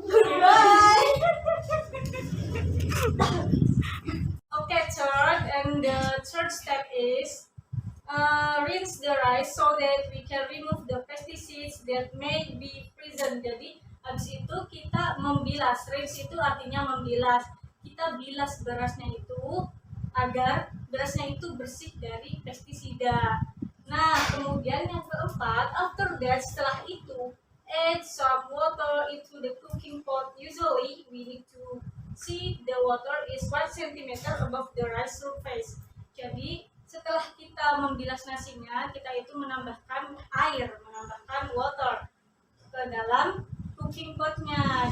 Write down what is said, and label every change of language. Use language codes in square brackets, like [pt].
[en] Goodbye. Okay, third and the third step is rinse the rice so that we can remove the pesticides that may be present. [id] Jadi habis itu kita membilas. Rinse itu artinya membilas. Kita bilas berasnya itu agar berasnya itu bersih dari pestisida. Nah, kemudian yang keempat, [en] after that, [id] setelah itu [en] add some water into the cooking pot. Usually we need to see the water is 1 cm above the rice surface. [id] Jadi setelah kita membilas nasinya, kita itu menambahkan air, menambahkan water ke dalam cooking potnya.